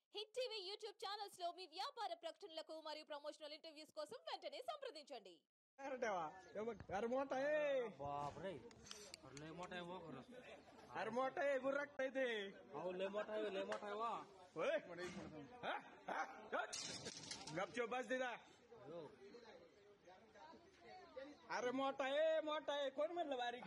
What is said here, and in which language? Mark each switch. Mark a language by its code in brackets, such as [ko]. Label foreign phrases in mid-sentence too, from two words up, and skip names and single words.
[te] హిట్ టీవీ యూట్యూబ్ ఛానల్స్ లో మీ వ్యాపార ప్రకటనలకు మరియు ప్రమోషనల్ ఇంటర్వ్యూస్ కోసం వెంటనే సంప్రదించండి. [mr] अरे मोठा आहे बाप रे लय मोठा आहे वा खरंच. अरे मोठा आहे गुर्राक आहे ते अहो लय मोठा आहे वा होय गपचूप बस दिदा. अरे मोठा आहे कोण म्हणलं बारीक